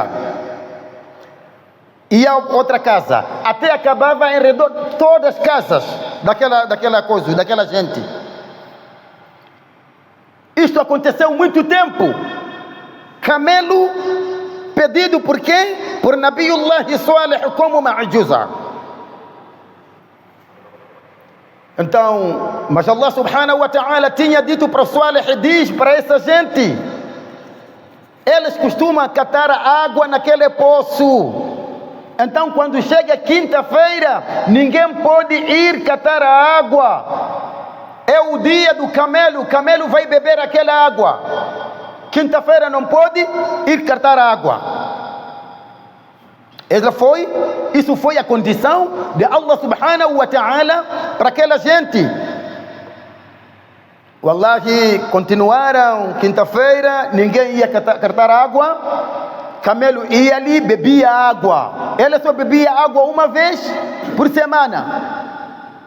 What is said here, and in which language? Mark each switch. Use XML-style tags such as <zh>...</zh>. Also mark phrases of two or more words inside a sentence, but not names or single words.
<pt>Ia a outra casa, até acabava em redor todas as casas daquela gente. Isto aconteceu muito tempo. Camelo pedido por quem? Por Nabiullah Salih como Ma'juza. Então, mas Allah</pt> <ar>سبحانه وتعالى</ar> <pt>tinha dito para o Salih, diz para essa gente: eles costumam catar água naquele poço. Então, quando chega quinta-feira, ninguém pode ir catar a água. É o dia do camelo, o camelo vai beber aquela água. Quinta-feira não pode ir catar água. Isso foi a condição de Allah</pt> <ar>سبحانه وتعالى</ar> <pt>para aquela gente. Wallahi, continuaram quinta-feira, ninguém ia catar água. Camelo ia ali, bebia água. Ele só bebia água uma vez por semana.</pt>